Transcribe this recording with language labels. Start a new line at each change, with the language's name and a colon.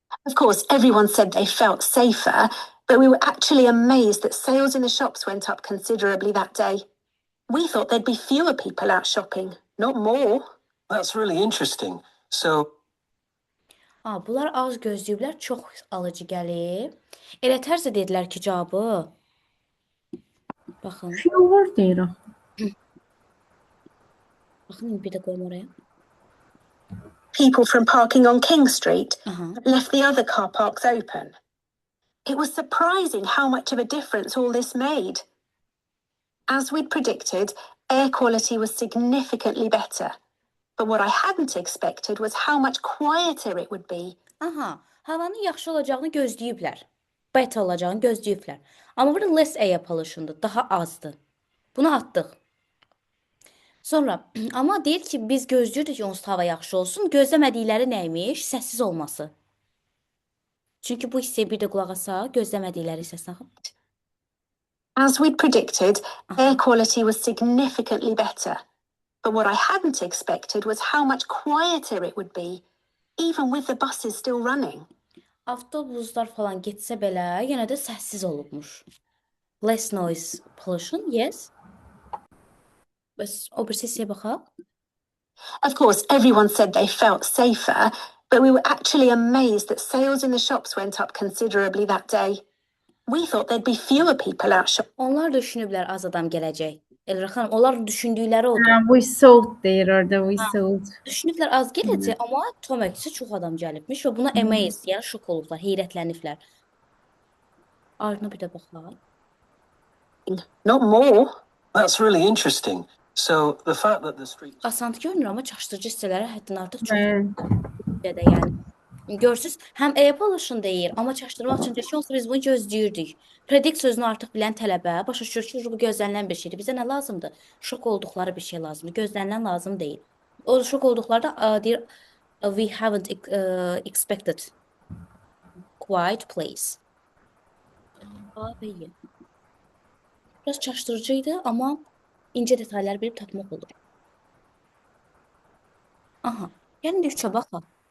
English: Of course, everyone said they felt safer, but we were actually amazed that sales in the shops went up considerably that day. We thought there'd be fewer people out shopping, not more. That's really interesting. So,
Azerbaijani: Bunlar az gözləyiblər, çox alıcı gəlib. Elə tərzdə dedilər ki, cavabı. Baxın, Fewer deyirəm. baxın bir də qoyum oraya.
English: People from parking on King Street Aha. left the other car parks open. It was surprising how much of a difference all this made. As we'd predicted, air quality was significantly better. But what I hadn't expected was how much quieter it would be.
Azerbaijani: Aha, havanın yaxşı olacağını gözləyiblər. Better olacağını gözləyiblər. Amma burada
English: less air pollution'dur,
Azerbaijani: daha azdır. Bunu atdıq. Sonra, amma deyir ki, biz gözləyirdik ki, onsuz da hava yaxşı olsun. Gözləmədikləri nəymiş? Səssiz olması. Çünki bu hissəyə bir də qulaq asaq, gözləmədikləri hissəsinə.
English: As we'd predicted, air quality was significantly better. But what I hadn't expected was how much quieter it would be, even with the buses still running.
Azerbaijani: Avtobuslar falan getsə belə, yenə də səssiz olubmuş.
English: Less noise pollution, yes.
Azerbaijani: Bəs o bir hissəyə baxaq.
English: Of course, everyone said they felt safer, but we were actually amazed that sales in the shops went up considerably that day. We thought there'd be fewer people out shopping.
Azerbaijani: Onlar da düşünüblər az adam gələcək. Elra xanım, onların düşündükləri odur.
English: We sold
Azerbaijani: deyir orada,
English: we sold.
Azerbaijani: Düşünüblər az gələcək, amma Toməkisi çox adam gəlibmiş və buna amazed, yəni şok olublar, heyrətləniblər. Ardına bir də baxaq.
English: Not more. that's really interesting. So, the fact that the street
Azerbaijani: Asant görünür, amma çaşdırıcı hissələrə həddən artıq çox Bəli. də yəni. Görürsüz, həm
English: air pollution
Azerbaijani: deyir, amma çaşdırmaq üçün ki, onsuz biz bunu gözləyirdik. Predict sözünü artıq bilən tələbə başa düşür ki, bu gözlənilən bir şeydir. Bizə nə lazımdır? Şok olduqları bir şey lazımdır. Gözlənilən lazım deyil. O şok olduqları da deyir
English: we haven't expected quiet place.
Azerbaijani: A və Y. Biraz çaşdırıcı idi, amma incə detalları bilib tapmaq olur. Aha. Yəni üçə baxaq.